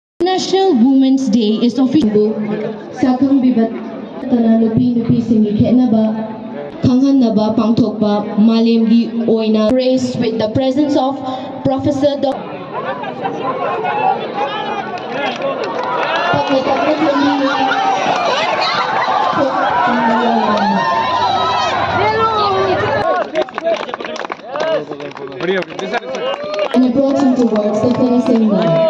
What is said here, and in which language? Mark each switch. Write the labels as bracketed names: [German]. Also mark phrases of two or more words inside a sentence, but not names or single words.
[English] International Women's Day is official. [Manipuri] Sakang bibat tana nupi singi khenaba khanghanaba pangthokba malemgi oina [English] graced with the presence of Professor Dr. And approaching towards the finishing line.